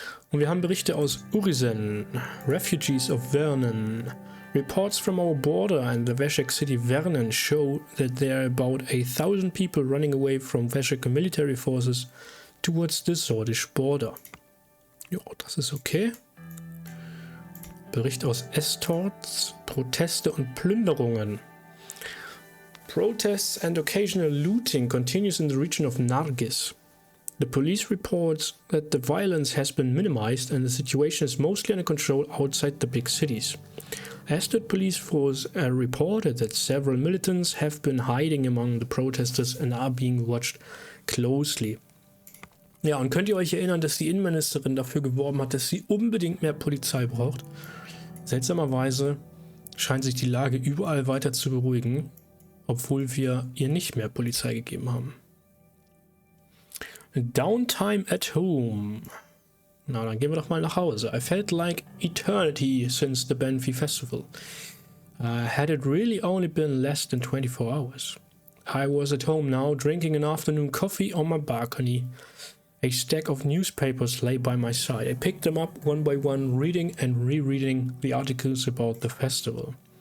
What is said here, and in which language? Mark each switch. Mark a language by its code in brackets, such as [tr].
[de] Und wir haben Berichte aus Urizen, [en] Refugees of Vernon. Reports from our border and the Veshek city Vernon show that there are about 1,000 people running away from Veshek military forces towards the Sordish border. [de] Ja, das ist okay. Bericht aus Estorts, Proteste und Plünderungen. [en] Protests and occasional looting continues in the region of Nargis. The police reports that the violence has been minimized and the situation is mostly under control outside the big cities. Estot police force reported that several militants have been hiding among the protesters and are being watched closely. [de] Ja, und könnt ihr euch erinnern, dass die Innenministerin dafür geworben hat, dass sie unbedingt mehr Polizei braucht? Seltsamerweise scheint sich die Lage überall weiter zu beruhigen, obwohl wir ihr nicht mehr Polizei gegeben haben. [en] Downtime at home. [de] Na, dann gehen wir doch mal nach Hause. [en] I felt like eternity since the Benfi Festival. Had it really only been less than 24 hours. I was at home now, drinking an afternoon coffee on my balcony. A stack of newspapers lay by my side. I picked them up one by one, reading and rereading the articles about the festival.